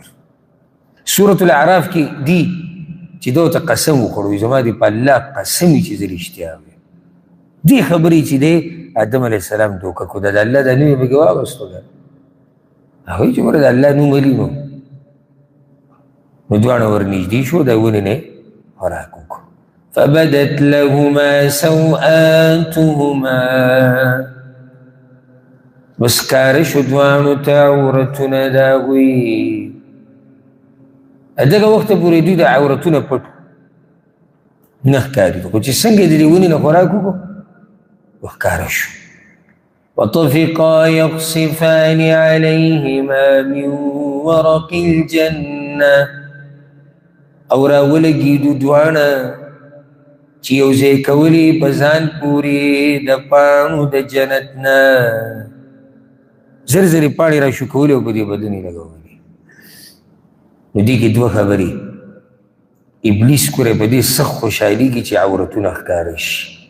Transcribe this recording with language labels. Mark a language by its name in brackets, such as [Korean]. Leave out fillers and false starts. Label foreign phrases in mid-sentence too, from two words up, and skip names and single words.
[Pashto] سورة الاعراف کې دي چې ده ورته قسم وکړو، زما دې په الله قسم وي چې زه رښتیا وایم. دې خبرې چې دی آدم [Arabic] علیه السلام [Pashto] دوکه کړو، د الله دا نوم یې پکې واغوستو ده. هغه وایي چې مړه د الله نوم ولي نو دواړه ورنږدې شو، د ونې نه خوراک وکړو. [Arabic] فبدت لهما سوآتهما، بس ښکاره شو دواړو ته عورتونه د هغوی. [Pashto] دغه وخته پورې دوی د عورتونه پټ نه ښکارېدو، خو چې څنګه د دې ونې نه خوراک وکړو وښکاره شو. [Arabic] وطفقا يخصفان عليهما من ورق الجنة، [Pashto] او راولګېدو دواړه چې یو ځای کولې په ځان پورې د پاڼو د جنت نه. زر زرې پاڼې را شو کولې او په دې بدن یې لګولې. نو دې کې دوه خبرې، ابلیس کوری په دې سخت خوشحالېږي چې عورتونه ښکاره شي.